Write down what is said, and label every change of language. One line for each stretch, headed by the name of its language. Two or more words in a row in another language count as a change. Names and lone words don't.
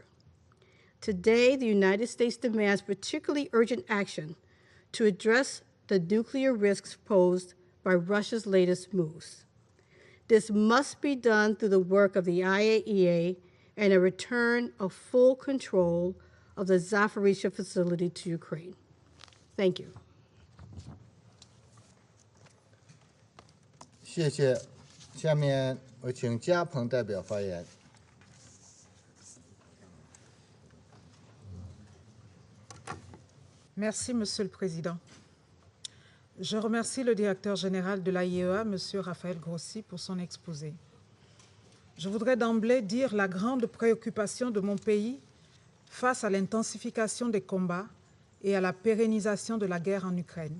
English: Today, the United States demands particularly urgent action to address the nuclear risks posed by Russia's latest moves. This must be done through the work of the IAEA and a return of full control of the Zaporizhzhia facility to Ukraine. Thank you.
Chinese: 谢谢。下面我请嘉鹏代表发言。
French: Merci, Monsieur le Président. Je remercie le directeur général de l'IAEA, Monsieur Rafael Grossi, pour son exposé. Je voudrais d'emblée dire la grande préoccupation de mon pays face à l'intensification des combats et à la pérennisation de la guerre en Ukraine.